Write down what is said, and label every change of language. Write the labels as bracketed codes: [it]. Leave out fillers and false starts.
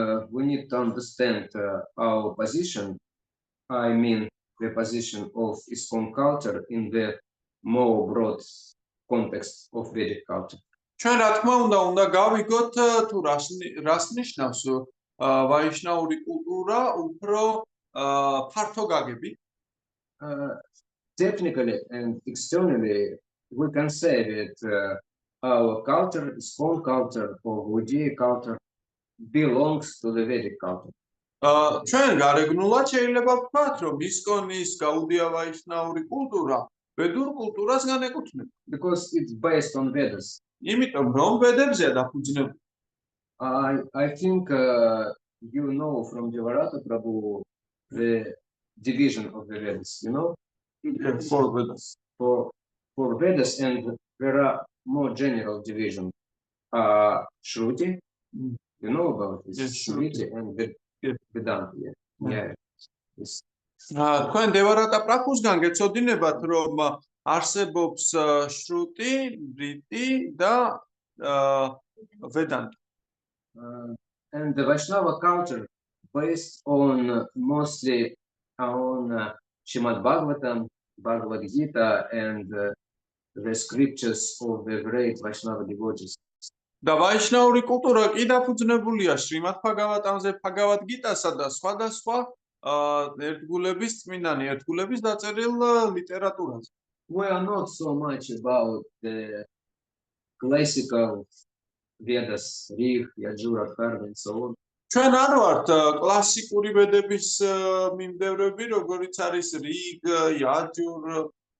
[en] We need to understand our position. I mean the position of ISKCON culture in the more broad context of Vedic culture. [ka] ჩვენ რა თქმა უნდა გავიგოთ თუ რას ნიშნავს ვაიშნაური კულტურა უფრო ფართო გაგებით. [en] Technically and externally, we can say that our culture, ISKCON culture or Gaudiya culture, belongs to the Vedic culture. [ka] ჩვენ გარეგნულად შეიძლება ვთქვათ, რომ ISKCON-ის გაუდია ვაიშნაური კულტურა ვედურ კულტურას განეკუთვნება. [en] Because it's based on Vedas. [ka] იმიტომ რომ ვედებზეა დაფუძნებული. [en] I think you know from Devarata Prabhu the division of the Vedas, you know? For Vedas. For Vedas, and there are more general division. Shruti, you know about this? Yes, Shruti and Vedanta. Yeah. Yes. [ka] თქვენ დევარატა პრაბჰუსგან გეცოდინებათ, რომ არსებობს შრუტი, რიტი და ვედანტა. [en] And the Vaishnava culture based on mostly on Srimad Bhagavatam, Bhagavad Gita, and the scriptures of the great Vaishnava devotees. [ka] და ვაიშნაური კულტურა კი დაფუძნებულია შრიმად ბჰაგავატამზე, ბჰაგავად გიტასა და სხვადასხვა ერთგულების წმინდანი, ერთგულების დაწერილ ლიტერატურაზე. [en] We are not so much about the classical Vedas, Rig, Yajur, Atharva, and so on. [ka] ჩვენ არ ვართ კლასიკური ვედების მიმდევრები, როგორიც არის რიგ, იაჯურ,